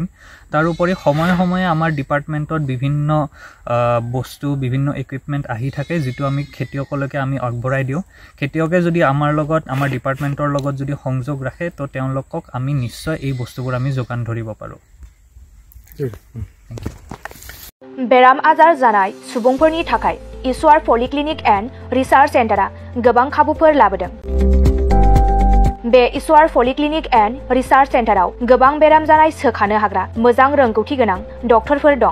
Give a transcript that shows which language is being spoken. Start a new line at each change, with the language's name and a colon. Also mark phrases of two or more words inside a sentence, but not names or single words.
Assamese: তাৰোপৰি সময়ে সময়ে আমাৰ ডিপাৰ্টমেণ্টত বিভিন্ন বস্তু বিভিন্ন ইকুইপমেণ্ট আহি থাকে যিটো আমি খেতিয়কলৈকে আমি আগবঢ়াই দিওঁ। খেতিয়কে যদি আমাৰ ডিপাৰ্টমেণ্টৰ লগত যদি সংযোগ ৰাখে তো তেওঁলোকক আমি নিশ্চয় এই বস্তুবোৰ আমি যোগান ধৰিব পাৰোঁ।
Bodo: बेराम आजार जानाय सुबुंफोरनि थाखाय ईश्वर पलिक्लिनिक एन्ड रिसार्च सेन्टारा गोबां खाबुफोर लाबोदों। बे ईश्वर पलिक्लिनिक एन्ड रिसार्च सेन्टाराव गोबां बेराम जानाय सोखानो हाग्रा मोजां रोंगौथि गोनां डक्टरफोर दं।